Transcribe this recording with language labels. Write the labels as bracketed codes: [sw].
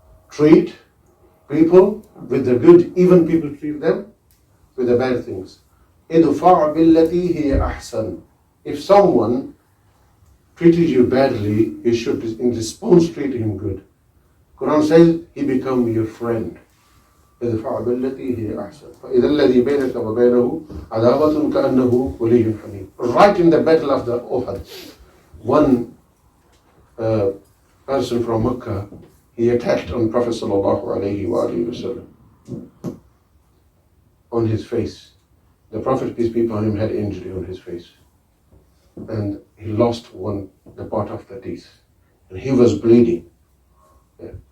[en] treat people with the good, even people treat them with the bad things. [ar] Idfa' billati hiya ahsan. [en] If someone treated you badly, you should in response treat him good. Quran says he become your friend. [ar] ادفع بالتي هي أحسن فإذا الذي بينك وبينه عداوة كأنه ولي حميم. [en] Right in the battle of the Uhud, one person from Mecca, he attacked on Prophet sallallahu alaihi wasallam on his face. The Prophet, peace be upon him, had injury on his face, and he lost the part of the teeth, and he was bleeding. Yeah.